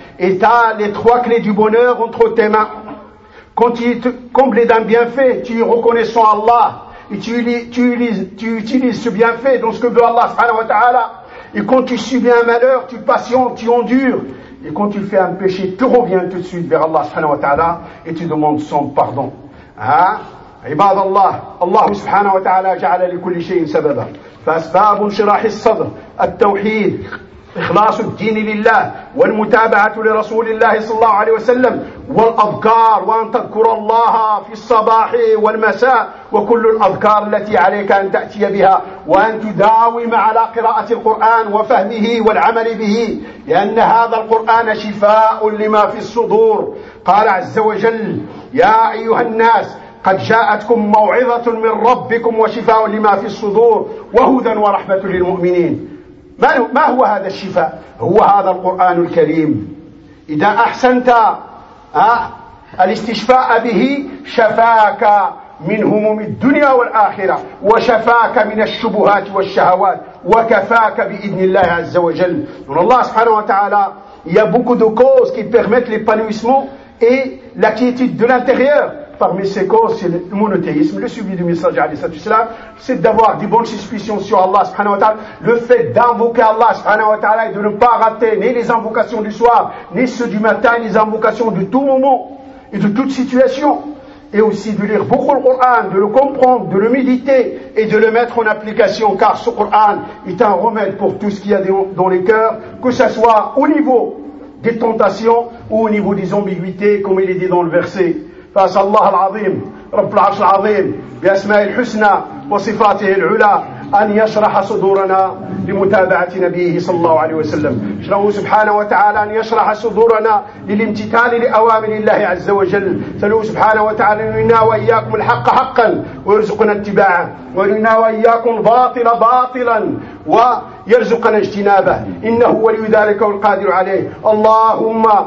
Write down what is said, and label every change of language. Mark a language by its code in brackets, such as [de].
[fr] Et tu as les trois clés du bonheur entre tes mains. Quand tu es comblé d'un bienfait, tu es reconnaissant Allah et tu utilises ce bienfait dans ce que veut Allah subhanahu wa ta'ala. Et quand tu subis un malheur, tu patientes, tu endures. Et quand tu fais un péché, tu reviens tout de suite vers Allah subhanahu wa ta'ala et tu demandes son pardon. Hein? [ar] عباد الله الله سبحانه وتعالى جعل لكل شيء سببا فأسباب انشراح الصدر التوحيد إخلاص الدين لله والمتابعة لرسول الله صلى الله عليه وسلم والأذكار وأن تذكر الله في الصباح والمساء وكل الأذكار التي عليك أن تأتي بها وأن تداوم على قراءة القرآن وفهمه والعمل به لأن هذا القرآن شفاء لما في الصدور قال عز وجل يا أيها الناس قد جاءتكم موعظة من ربكم وشفاء لما في الصدور وهدى ورحمة للمؤمنين ما هو هذا الشفاء؟ هو هذا القرآن الكريم. إذا أحسنت الاستشفاء به شفاك من هموم الدنيا والآخرة وشفاك من الشبهات والشهوات وكفاك بإذن الله عز وجل. [fr] الله سبحانه وتعالى il y a beaucoup de causes qui permettent l'épanouissement et la quiétude de l'intérieur. Parmi ces causes, c'est le monothéisme, le suivi du messager alayhi salatu wasalam, c'est d'avoir des bonnes suspicions sur Allah subhanahu wa ta'ala, le fait d'invoquer Allah subhanahu wa ta'ala et de ne pas rater ni les invocations du soir, ni ceux du matin, ni les invocations de tout moment et de toute situation. Et aussi de lire beaucoup le Coran, de le comprendre, de le méditer et de le mettre en application, car ce Coran est un remède pour tout ce qu'il y a dans les cœurs, que ce soit au niveau des tentations ou au niveau des ambiguïtés, comme il est dit dans le verset. [ar] فأسأل الله العظيم رب العرش العظيم بأسماء الحسنى وصفاته العلى أن يشرح صدورنا لمتابعة نبيه صلى الله عليه وسلم أسأله سبحانه وتعالى أن يشرح صدورنا للامتثال لأوامر الله عز وجل أسأله سبحانه وتعالى أن يرينا وإياكم الحق حقا ويرزقنا اتباعه ويرينا وإياكم باطل باطلا ويرزقنا اجتنابه إنه ولي ذلك والقادر عليه اللهم